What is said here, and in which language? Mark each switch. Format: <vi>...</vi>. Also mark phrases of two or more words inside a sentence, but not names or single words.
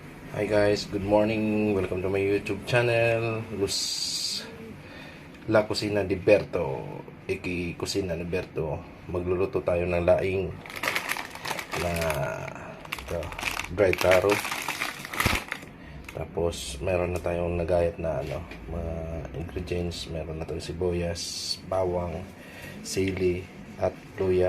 <en>Hi guys, good morning. Welcome to my YouTube channel.</en> <tl>La Cocina de Berto. Iki Kusina ni Berto. Magluluto tayo ng laing na ito,</tl> <en>dry taro.</en> <tl>Tapos meron na tayong nagayat na mga ingredients. Meron na tayong sibuyas, bawang, sili at luya.</tl>